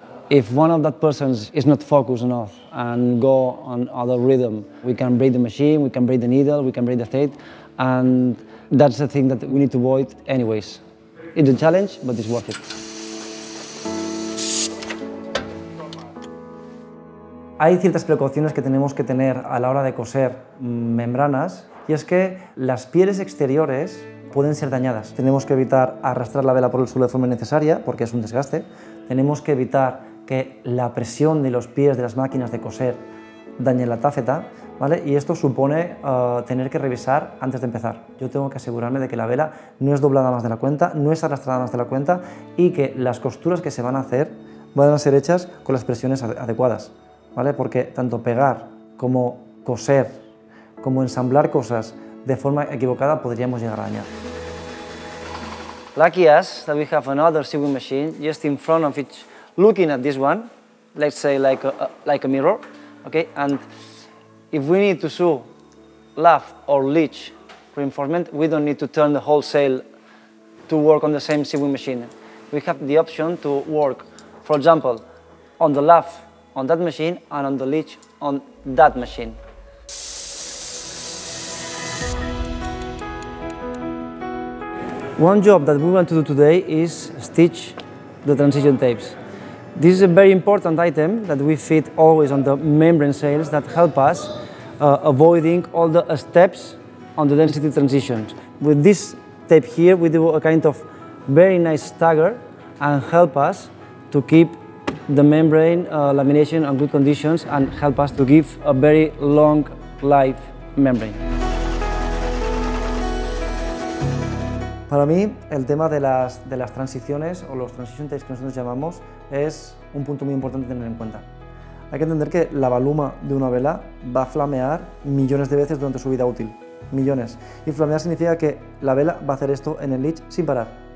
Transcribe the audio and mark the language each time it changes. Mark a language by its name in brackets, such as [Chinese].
[English] If one of that persons is not focused enough and go on other rhythm, we can break the machine, we can break the needle, we can break the thread, and that's the thing that we need to avoid anyways. It's a challenge, but it's worth it. [Spanish] Hay ciertas precauciones que tenemos que tener a la hora de coser membranas, y es que las pieles exteriores pueden ser dañadas. Tenemos que evitar arrastrar la vela por el suelo de forma innecesaria, porque es un desgaste. Tenemos que evitar que la presión de los pies de las máquinas de coser dañe la tafeta, ¿vale? Y esto supone tener que revisar antes de empezar. Yo tengo que asegurarme de que la vela no es doblada más de la cuenta, no es arrastrada más de la cuenta y que las costuras que se van a hacer van a ser hechas con las presiones adecuadas, ¿vale? Porque tanto pegar como coser, como ensamblar cosas de forma equivocada podríamos llegar a dañar. [English] Lucky us that we have another sewing machine just in front of each, looking at this one, let's say like a mirror, okay? And if we need to sew laugh or leech reinforcement, we don't need to turn the whole sail to work on the same sewing machine. We have the option to work, for example, on the laugh on that machine and on the leech on that machine. One job that we want to do today is stitch the transition tapes. This is a very important item that we fit always on the membrane sails that help us avoiding all the steps on the density transitions. With this tape here, we do a kind of very nice stagger and help us to keep the membrane lamination in good conditions and help us to give a very long life membrane. [Spanish] Para mí, el tema de las transiciones o los transition tapes que nosotros llamamos es un punto muy importante a tener en cuenta. Hay que entender que la valuma de una vela va a flamear millones de veces durante su vida útil, millones. Y flamear significa que la vela va a hacer esto en el leech sin parar.